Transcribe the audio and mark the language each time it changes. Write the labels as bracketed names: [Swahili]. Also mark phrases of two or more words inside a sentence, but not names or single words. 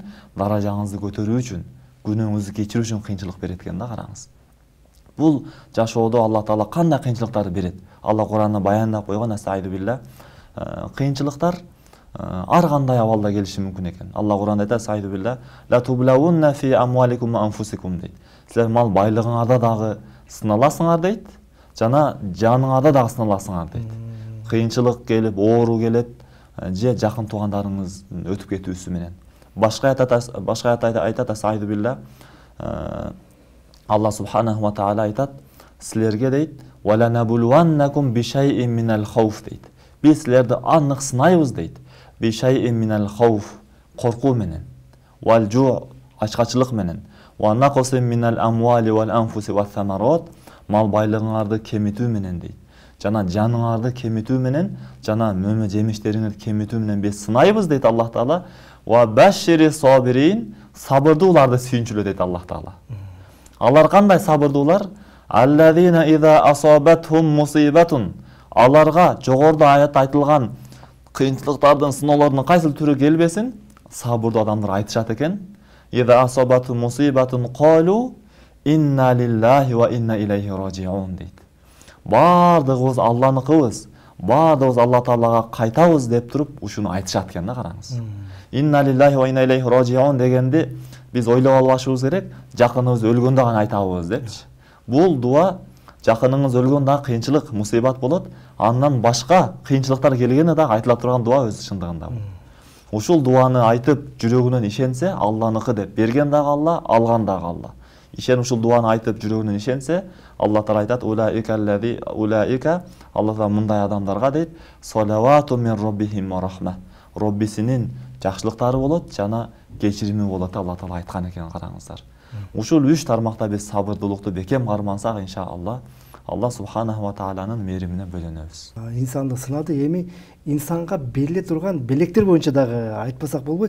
[Kyrgyz] Даражаңызды көтөрүү үчүн, күнөөңүздү кечирүү үчүн кыйынчылык берет экен да. Караңыз. Бул жашоодо Алла Таала кандай кыйынчылыктарды берет? Алла Кур'анда баяндап койгон, [Arabic] أعوذ بالله, [Kyrgyz] кыйынчылыктар ар кандай абалда келиши мүмкүн экен. [Arabic] Алла Кур'анда айтат, أعوذ بالله لتبلون في أموالكم وأنفسكم дейт. [Kyrgyz] Силер мал байлыгыңарда дагы сыналасыңар дейт, жана жаныңарда дагы сыналасыңар дейт. Кыйынчылык келип, оору келет, же жакын туугандарыңыз өтүп кетүүсү менен. Башка аятта айтат, [Arabic] أعوذ بالله, [Kyrgyz] Алла [Arabic] سبحانه وتعالى [Kyrgyz] айтат, силерге дейт, [Arabic] «ولنبلونكم بشيء من الخوف» дейт. [Kyrgyz] Биз силерди анық сынайбыз дейт. [Arabic] بشيء من الخوف, [Kyrgyz] коркуу менен, [Arabic] والجوع, [Kyrgyz] ачкачылык менен, [Arabic] ونقص من الأموال والأنفس والثمرات, [Kyrgyz] мал байлыгыңарды кемитүү менен дейт. Жана жаныңарды кемитүү менен, жана мөмө жемиштериңерди кемитүү менен биз сынайбыз дейт Аллах Таала. [Arabic] وبشر الصابرين, [Kyrgyz] сабырдууларды сүйүнчүлө дейт Аллах Таала. Алар кандай сабырдуулар? [Arabic] الذين إذا أصابتهم مصيبة. [Kyrgyz] Аларга жогоруда аятта айтылган кыйынчылыктардын, сыноолордун кайсыл түрү келбесин, сабырдуу адамдар айтышат экен. [Arabic] إذا أصابتهم مصيبة قالوا إنا لله وإنا إليه راجعون дейт. [Kyrgyz] Бардыгыбыз Алланыкыбыз, бардыгыбыз Алла Таалага кайтабыз деп туруп ушуну айтышат экен да. Караңыз. [Arabic] إنا لله وإنا إليه راجعون [Kyrgyz] дегенди биз ойлоп албашыбыз керек, жакыныбыз өлгөндө гана айтабыз депчи. Бул дуа жакыныңыз өлгөндө кыйынчылык, мусибат болот, андан башка кыйынчылыктар келгенде дагы айтыла турган дуа өз чындыгында. Ушул дуаны айтып, жүрөгүнөн ишенсе, Алланыкы деп, берген дагы Алла, алган дагы Алла. Ишен ушул дуаны айтып, жүрөгүнөн ишенсе, Алла Таала айтат, улаика, Алла Таала мындай адамдарга дейт, [Arabic] صلوات من ربهم ورحمة. [Kyrgyz] Роббисинин жакшылыктары болот, жана кечирими болот, Алла Таала айткан экен. Караңыздар. Ушул 3 тармакта биз сабырдуулукту бекем кармансак, иншалла, Алла [Arabic] سبحانه و [Kyrgyz] тааланын мээримине бөлөнөбүз. Инсанды сынады, эми инсанга бериле турган белектер боюнча дагы айтпасак болбойт.